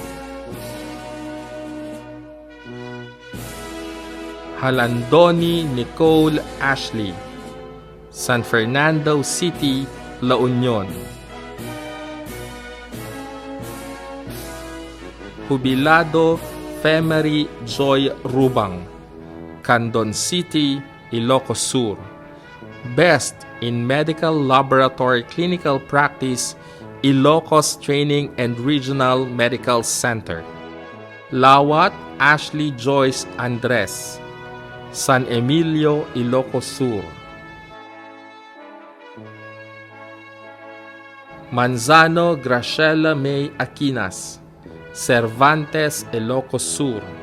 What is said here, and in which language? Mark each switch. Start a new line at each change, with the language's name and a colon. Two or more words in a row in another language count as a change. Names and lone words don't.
English: Halandoni Nicole Ashley, San Fernando City, La Union. Jubilado Femery Joy Rubang, Candon City, Ilocos Sur. Best in Medical Laboratory Clinical Practice, Ilocos Training and Regional Medical Center. Lawat Ashley Joyce Andres, San Emilio, Ilocos Sur. Manzano Graciela May Aquinas, Cervantes, Ilocos Sur.